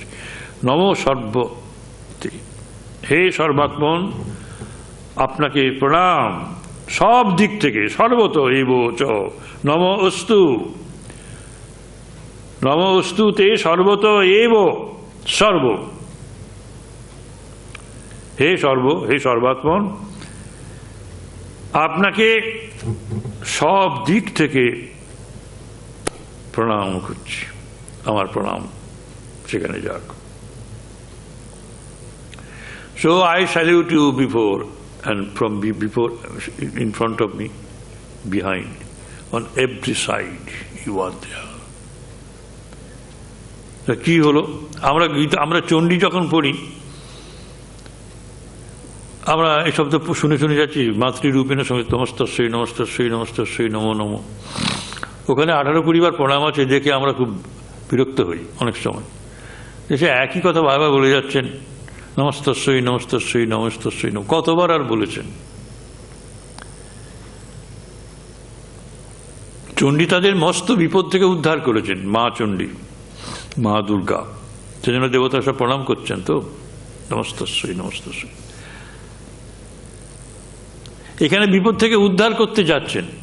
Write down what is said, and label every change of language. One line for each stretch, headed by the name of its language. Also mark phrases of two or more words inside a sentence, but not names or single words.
Sanskrit: নমো সর্বতে, হে সর্বাত্মন
Bangla: আপনাকে প্রণাম সব দিক থেকে,
Sanskrit: সর্বত এব চ নমো অস্তু, নমো অস্তু তে সর্বত এব সর্ব।
Bangla: হে সর্বাত্মন আপনাকে সব দিক থেকে প্রণাম করছি, আমার প্রণাম সেখানে যাক।
English: So I salute you before and from before, in front of me, behind, on every side you are there.
Bangla: কি হলো, আমরা চণ্ডী যখন পড়ি, আমরা এসব তো শুনে যাচ্ছি, মাতৃরূপেণ সঙ্গে
Sanskrit: নমস্তস্যৈ নমস্তস্যৈ নমস্তস্যৈ নমো নমো।
Bangla: ওখানে 18-20 বার প্রণাম আছে, দেখে আমরা খুব বিরক্ত হই অনেক সময়, সে একই কথা বারবার বলে যাচ্ছেন,
Sanskrit: নমস্তস্যৈ নমস্তস্যৈ নমস্তস্যৈ নমঃ।
Bangla: কতবার আর বলেছেন? চণ্ডী তাদের মস্ত বিপদ থেকে উদ্ধার করেছেন, মা চণ্ডী, মা দুর্গা, সেজন্য দেবতা সব প্রণাম করছেন। তো
Sanskrit: নমস্তস্যৈ নমস্তস্যৈ,
Bangla: এখানে বিপদ থেকে উদ্ধার করতে যাচ্ছেন।